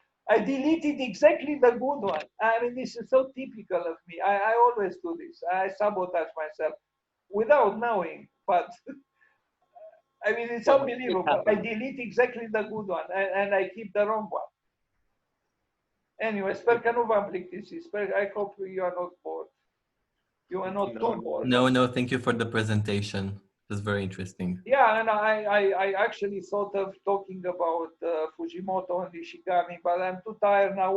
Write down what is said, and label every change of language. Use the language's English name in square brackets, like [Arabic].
[English] I deleted exactly the good one. I mean, this is so typical of me. I always do this. I sabotage myself without knowing, but I mean, it's unbelievable. I delete exactly the good one and I keep the wrong one. Anyway, [Romanian] sper că nu v-am plictisit. [English] I hope you are not bored. You are not too bored. No, thank you for the presentation. That's very interesting. Yeah, and I actually thought of talking about Fujimoto and Ishigami, but I'm too tired now.